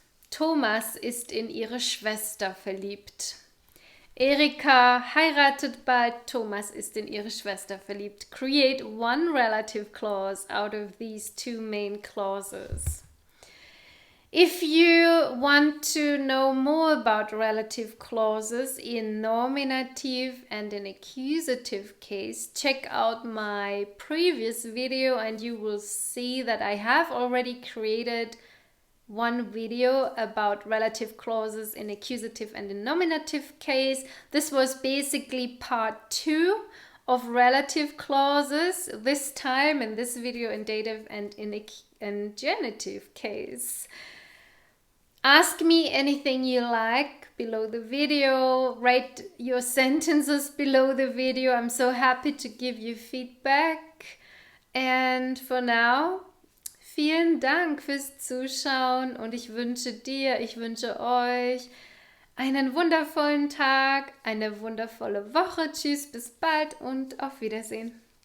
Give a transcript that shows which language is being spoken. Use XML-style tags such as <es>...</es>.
<de>Thomas ist in ihre Schwester verliebt. Erika heiratet bald. Thomas ist in ihre Schwester verliebt.</de> <en>Create one relative clause out of these two main clauses. If you want to know more about relative clauses in nominative and in accusative case, check out my previous video and you will see that I have already created one video about relative clauses in accusative and in nominative case. This was basically part 2 of relative clauses, this time in this video in dative and in genitive case. Ask me anything you like below the video. Write your sentences below the video. I'm so happy to give you feedback. And for now,</en> <de>vielen Dank fürs Zuschauen und ich wünsche euch einen wundervollen Tag, eine wundervolle Woche. Tschüss, bis bald und auf Wiedersehen.</de>